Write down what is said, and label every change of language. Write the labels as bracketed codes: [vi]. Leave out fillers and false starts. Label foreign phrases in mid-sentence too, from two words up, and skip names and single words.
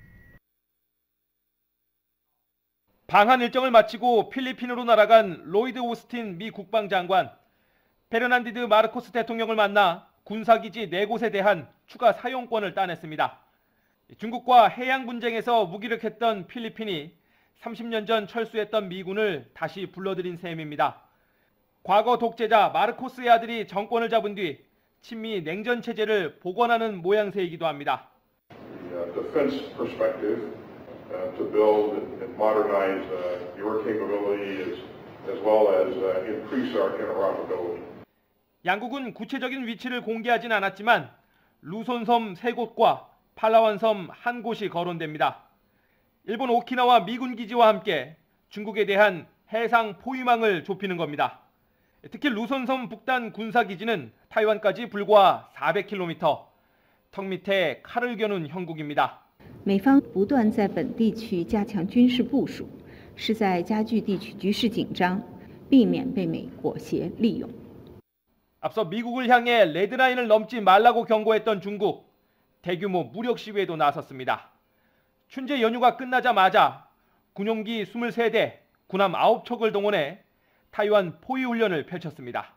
[ko] 방한 일정을 마치고 필리핀으로 날아간 로이드 오스틴 미 국방장관, 페르난디드 마르코스 대통령을 만나 군사기지 4곳에 대한 추가 사용권을 따냈습니다. 중국과 해양 분쟁에서 무기력했던 필리핀이 30년 전 철수했던 미군을 다시 불러들인 셈입니다. 과거 독재자 마르코스의 아들이 정권을 잡은 뒤 친미 냉전 체제를 복원하는 모양새이기도 합니다. [en] To build and modernize your capability as well as increase our interoperability. [ko] 양국은 구체적인 위치를 공개하진 않았지만 루손섬 3곳과 팔라완섬 1곳이 거론됩니다. 일본 오키나와 미군 기지와 함께 중국에 대한 해상 포위망을 좁히는 겁니다. 특히 루손섬 북단 군사기지는 타이완까지 불과 400km, 턱 밑에 칼을 겨눈 형국입니다. [zh] 美方不断在本地区加强军事部署，是在加剧地区局势紧张，避免被美国协利用。 [ko] 앞서 미국을 향해 레드라인을 넘지 말라고 경고했던 중국, 대규모 무력 시위에도 나섰습니다. 춘제 연휴가 끝나자마자 군용기 23대, 군함 9척을 동원해 타이완 포위 훈련을 펼쳤습니다.